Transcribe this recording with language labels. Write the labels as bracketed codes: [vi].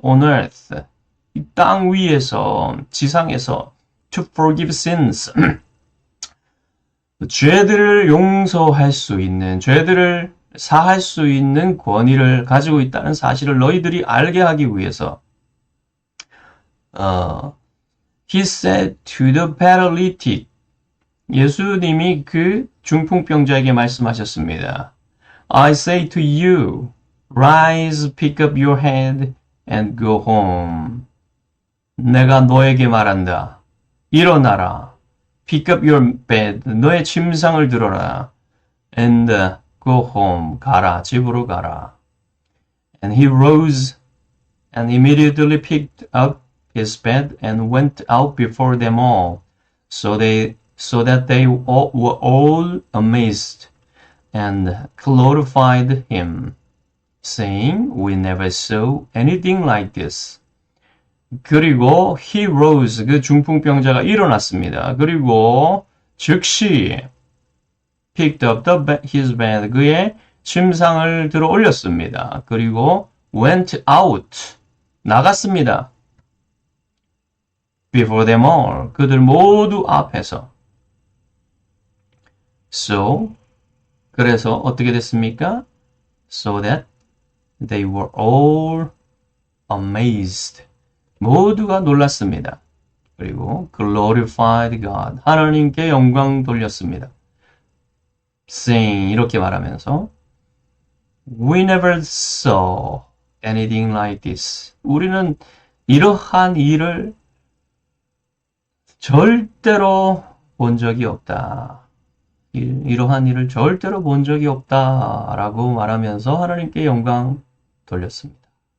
[en] On earth, [ko] 이 땅 위에서, 지상에서 [en] to forgive sins, [ko] 죄들을 용서할 수 있는, 죄들을 사할 수 있는 권위를 가지고 있다는 사실을 너희들이 알게 하기 위해서 [en] He said to the paralytic [ko] 예수님이 그 중풍병자에게 말씀하셨습니다. [en] I say to you, rise, pick up your head and go home. [ko] 내가 너에게 말한다. 일어나라. [en] Pick up your bed. [ko] 너의 침상을 들어라. [en] And go home. [ko] 가라. 집으로 가라. [en] And he rose and immediately picked up his bed and went out before them all. So that they were all amazed and glorified him, saying, We never saw anything like this. [ko] 그리고 [en] he rose, [ko] 그 중풍병자가 일어났습니다. 그리고 즉시 [en] picked up his bed, [ko] 그의 침상을 들어 올렸습니다. 그리고 [en] went out, [ko] 나갔습니다. [en] Before them all, [ko] 그들 모두 앞에서. So, 그래서 어떻게 됐습니까? [en] So that they were all amazed. [ko] 모두가 놀랐습니다. 그리고 [en] glorified God. [ko] 하나님께 영광 돌렸습니다. [en] saying, [ko] 이렇게 말하면서 [en] We never saw anything like this. [ko] 우리는 이러한 일을 절대로 본 적이 없다. 이러한 일을 절대로 본 적이 없다라고 말하면서 하나님께 영광 돌렸습니다.